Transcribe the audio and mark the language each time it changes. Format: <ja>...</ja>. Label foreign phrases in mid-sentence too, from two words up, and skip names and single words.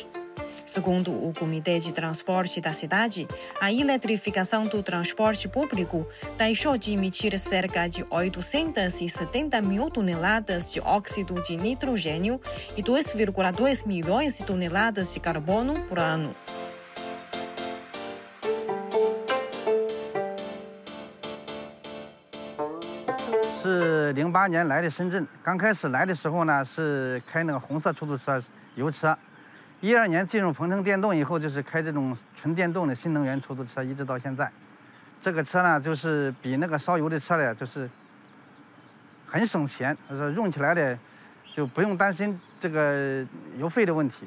<pt>Segundo o Comitê de Transporte da cidade, a eletrificação do transporte público deixou de emitir cerca de 870 mil toneladas de óxido de nitrogênio e 2,2 milhões de toneladas de carbono por ano.</pt> <zh>是08年来的深圳，刚开始来的时候呢，是开那个红色出租车、油车。12年进入鹏程电动以后，就是开这种纯电动的新能源出租车，一直到现在。这个车呢，就是比那个烧油的车呢，就是很省钱，就是用起来的就不用担心这个油费的问题。</zh>